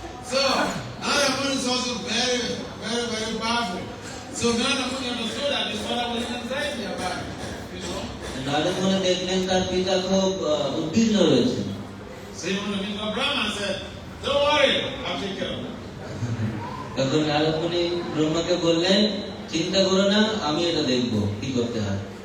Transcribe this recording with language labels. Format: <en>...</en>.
<en>So Narada is also very, very, very powerful. So Narada understood that his father was in anxiety about it.</en> <bn>Narad মুনি দেখলেন তার পিতা খুব উদ্বিগ্ন রয়েছে।</bn> <en>So he went to meet Brahma and said, "Don't worry, I'll take care of it."</en> <bn>তখন নারদ মুনি ব্রহ্মাকে বললেন, চিন্তা করো না, আমি এটা দেখব কি করতে হয়।</bn>